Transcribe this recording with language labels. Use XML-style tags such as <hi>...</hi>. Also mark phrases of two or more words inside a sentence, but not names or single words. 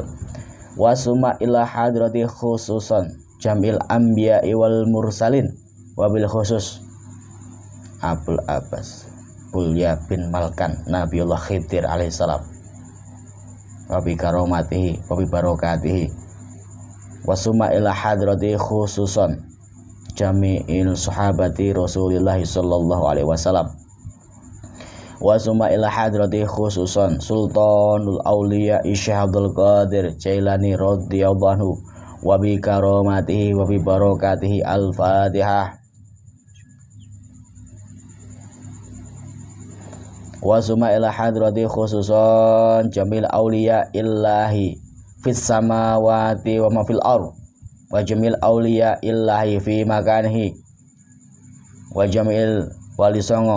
<ar>وثم إلى حضرة خصوصا جميع الأنبياء والمرسلين، وبالخصوص أبو العباس بليا بن ملكان نبي الله خضر عليه السلام، وبكرامته وببركاته. وثم إلى حضرة خصوصا جميع صحابة رسول الله صلى الله عليه وسلم. وثم إلى حضرة خصوصا سلطان الأولياء شيخ عبد القادر الجيلاني رضي الله عنه وبكرامته وببركاته. الفاتحة. وثم إلى حضرة خصوصا جميع أولياء الله في السماوات وما في الأرض وجميع أولياء الله في مكانه وجميع wali songo.</ar>